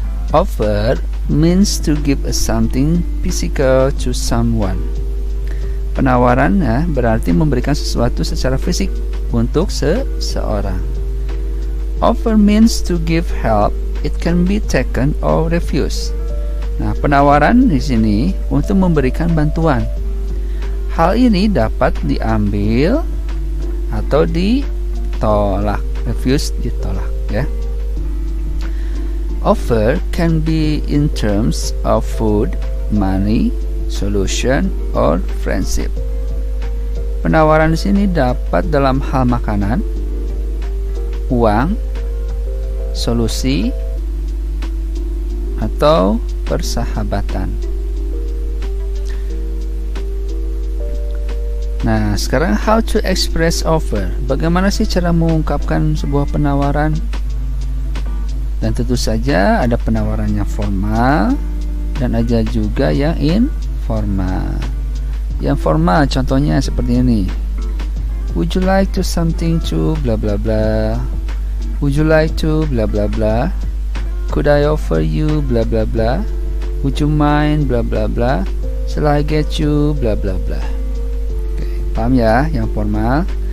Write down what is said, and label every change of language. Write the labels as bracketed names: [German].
[English] Offer means to give something physical to someone. [Indonesian] Penawaran ya, berarti memberikan sesuatu secara fisik untuk seseorang. [English] Offer means to give help. It can be taken or refused. [Indonesian] Nah, penawaran di sini untuk memberikan bantuan. Hal ini dapat diambil atau ditolak. Refuse, ditolak ya. [English] Offer can be in terms of food, money, solution, or friendship. [Indonesian] Penawaran di sini dapat dalam hal makanan, uang, solusi, atau persahabatan. Nah, sekarang [English] how to express offer. [Indonesian] Bagaimana sih cara mengungkapkan sebuah penawaran? Dan tentu saja ada penawaran yang formal dan ada juga yang informal. Yang formal contohnya seperti ini. [English] Would you like to something to blah blah blah? Would you like to blah blah blah? Could I offer you blah blah blah? Would you mind blah blah blah? Shall I get you blah blah blah? [Indonesian] Oke, paham ya yang formal.